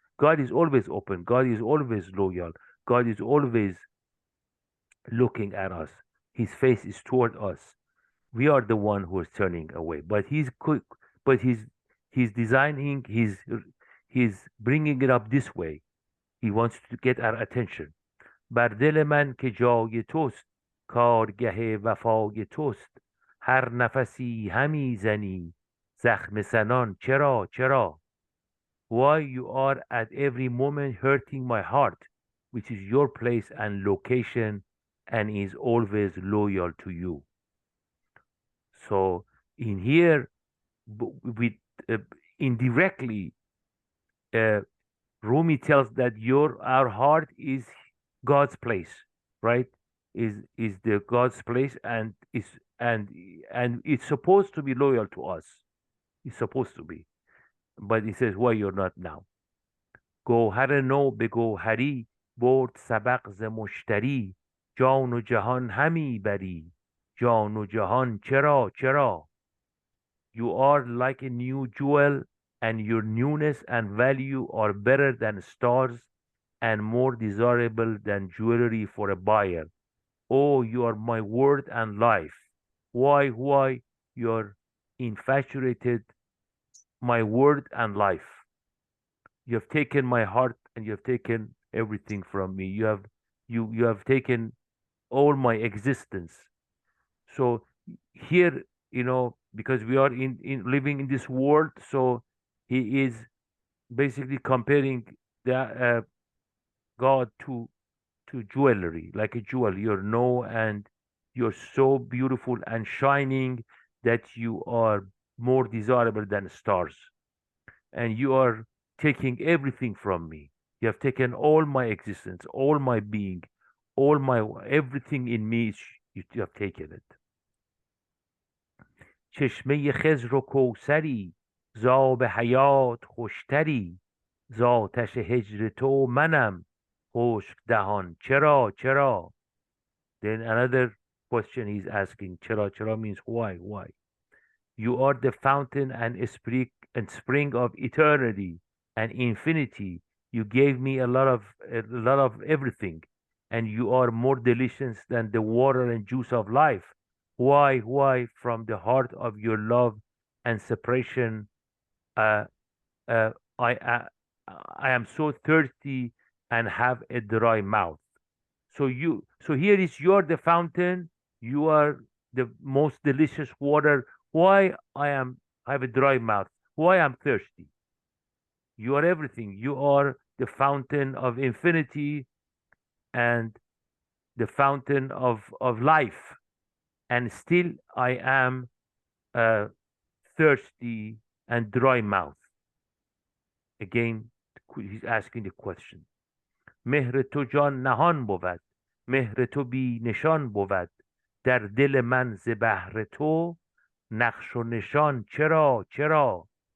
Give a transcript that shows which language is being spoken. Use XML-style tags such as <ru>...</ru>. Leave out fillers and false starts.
<en>God is always open. God is always loyal. God is always looking at us. His face is toward us. We are the one who is turning away. But he's quick. But he's designing. He's bringing it up this way. He wants to get our attention.</en> <fa>بر دل من که جای توست، کارگه وفای توست، هر نفسی همی زنی زخم سنان، چرا.</fa> <en>Why you are at every moment hurting my heart, which is your place and location, and is always loyal to you. So in here, with uh, indirectly, uh, Rumi tells that our heart is God's place, right? Is the God's place, and and it's supposed to be loyal to us. It's supposed to be. But he says, why you're not now.</en> <fa>گوهر نو به گوهری برد سبق ز مشتری جان و جهان همی بری جان و جهان چرا.</fa> <en>You are like a new jewel and your newness and value are better than stars and more desirable than jewelry for a buyer. Oh, you are my word and life. Why, you're infatuated, my word and life. You have taken my heart and you have taken everything from me. You have taken all my existence. So here, because we are in living in this world, so he is basically comparing the God to jewelry, like a jewel. You're no, and you're so beautiful and shining that you are more desirable than stars. And you are taking everything from me. You have taken all my existence, all my being, all my everything in me. You have taken it.</en> <fa>چشمه خضر و کوثری ز آب حیات خوشتری ز آتش هجر تو منم خشک دهان چرا.</fa> <en>Then another question he's asking, chera means why. You are the fountain and spring of eternity and infinity. You gave me a lot of everything, and you are more delicious than the water and juice of life. Why? From the heart of your love and separation, uh, uh, I am so thirsty and have a dry mouth. So here is you're the fountain, you are the most delicious water. Why I have a dry mouth? Why I'm thirsty? You are everything. You are the fountain of infinity and the fountain of life. And still I am uh, thirsty and dry mouth. Again, he's asking the question.</en> <fa>مهر تو جان نهان بود مهر تو بی نشان بود در دل من ز بهر تو نقش و نشان چرا.</fa>